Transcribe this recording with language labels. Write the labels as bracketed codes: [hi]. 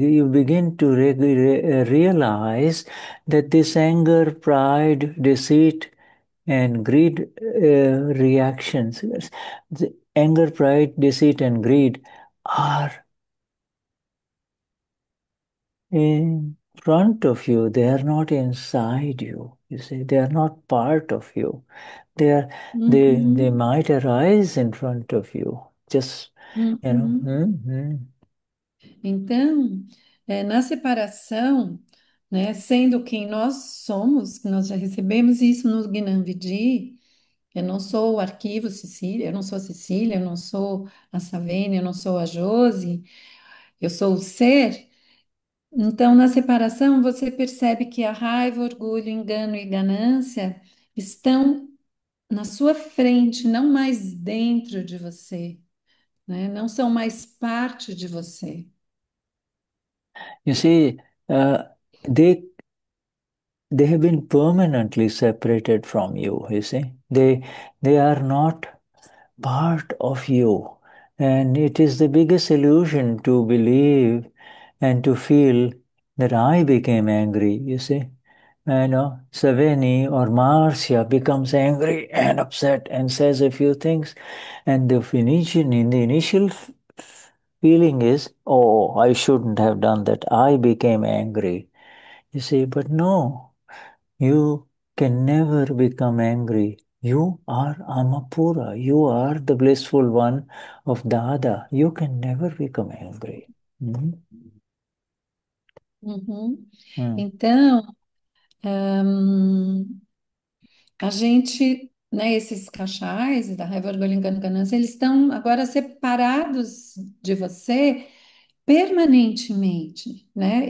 [en] begin to realize that this anger, pride, deceit, and greed reactions, the anger, pride, deceit, and greed are in front of you. They are not inside you. You see, they are not part of you. They Uhum, might arise in front of you. Just uhum. [pt] Então, na separação, né, sendo quem nós somos, que nós já recebemos isso no Gnam Vidi, eu não sou o arquivo Cecília, eu não sou a Cecília, eu não sou a Savênia, eu não sou a Josi, eu sou o ser. Então, na separação, você percebe que a raiva, orgulho, engano e ganância estão na sua frente, não mais dentro de você, né? Não são mais parte de você. [en] You see, uh, they they have been permanently separated from you. You see, they are not part of you. And it is the biggest illusion to believe and to feel that I became angry, you see. Saveni or Marcia becomes angry and upset and says a few things. And the initial feeling is, oh, I shouldn't have done that. I became angry. You see, but no, you can never become angry. You are Amapura. You are the blissful one of Dada. You can never become angry. Mhm. Uhum. Mm. [pt] Então, hum, a gente, né, esses cachais da raiva, orgulho, engano, ganância, eles estão agora separados de você permanentemente, né?